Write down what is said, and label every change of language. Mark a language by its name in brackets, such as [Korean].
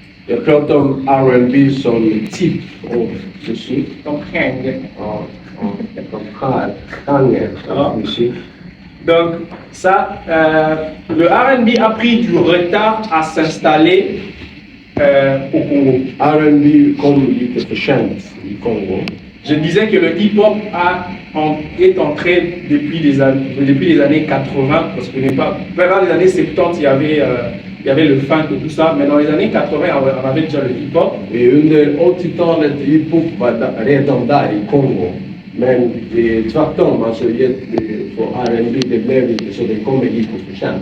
[Swedish] Jag pratar om R&B som typ av musik. comme hang. Som genre av musik. [French] Donc, ça, le R&B a pris du retard à s'installer au Congo. [Swedish] R&B kom lite för sent i Kongo. [French] Je disais que le hip-hop est entré depuis les années 80, parce que dans les années 70, il y avait le funk et tout ça, mais dans les années 80, on avait déjà le hip-hop. [Swedish] Under 80-talet hiphop var redan där i Kongo. Men tvärtom, alltså på R&B, det blev inte så, det kommer lite för sent.